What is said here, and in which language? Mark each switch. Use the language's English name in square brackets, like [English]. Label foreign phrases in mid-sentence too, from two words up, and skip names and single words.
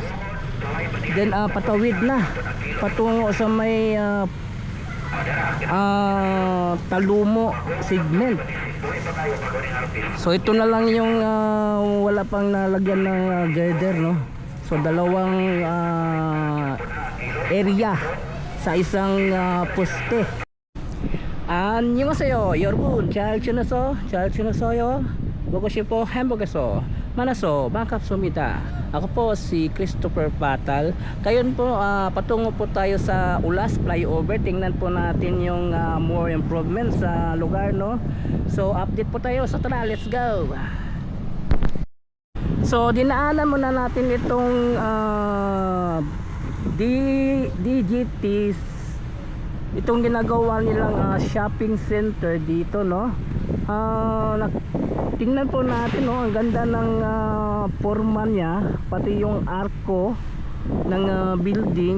[Filipino] Then patawid na patungo sa may Talumo segment. So ito na lang yung wala pang nalagyan ng girder, no. So dalawang area sa isang poste. [Korean] 안녕하세요 여러분, 잘 지내서요? 보고 싶어 행복해서 만나서 반갑습니다. [Filipino] Ako po si Christopher Patal. Ngayon po patungo po tayo sa Ulas flyover. Tingnan po natin yung [English] more improvement [Filipino] sa lugar, no. So update po tayo. So tara, [English] let's go. [Filipino] So dinaanan muna natin itong DGT, itong ginagawa nilang [English] shopping center [Filipino] dito, no. Tingnan po natin, no, ang ganda ng forma niya, pati yung arko ng building.